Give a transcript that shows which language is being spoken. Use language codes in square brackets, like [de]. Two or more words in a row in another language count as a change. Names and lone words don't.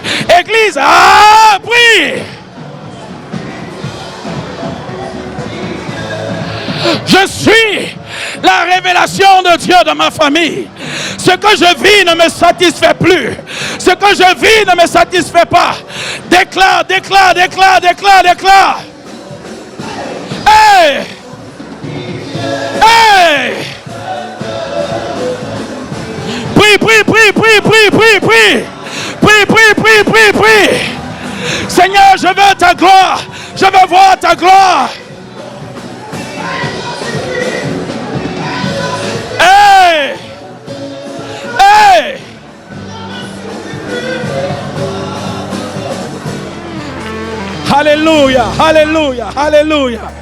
[fr] Église, prie. Je suis la révélation de Dieu dans ma famille. Ce que je vis ne me satisfait plus. Ce que je vis ne me satisfait pas. Déclare, déclare, déclare, déclare, déclare. Hey! Hey! Prie, prie, prie, prie, prie, prie, prie. Prie, prie, prie, prie, prie. Seigneur, je veux ta gloire. Je veux voir ta gloire. Hey! Hey! Alléluia, alléluia, alléluia.